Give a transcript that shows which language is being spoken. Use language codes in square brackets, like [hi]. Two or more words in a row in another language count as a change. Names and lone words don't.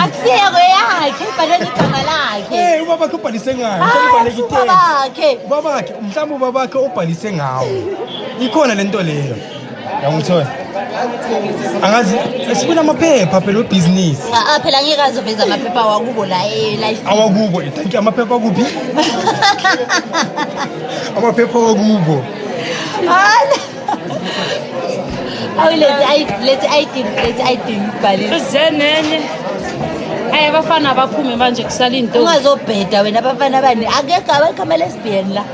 [zu] Akusiyako yakhe, ibhalwe igama lakhe. Ubaba ubhalise ngayo. Ubhaleke Babakhe. Babakhe, mhlawumbe ubabakhe ubhalise ngawo. Ikhona lento leyo. Yangithola. Angazi sifuna amaphepha phela webusiness. Phela ngeke azoveza amaphepha wakubo la life. Awakubo, [en] thank you [zu] amaphepha kuphi? Amaphepha wakubo. [en] Let's ID bhalisa. [zu] Zenene abafana baphume manje kusala into. Ungazobheda wena abafana bani akekho abakama lesbian la.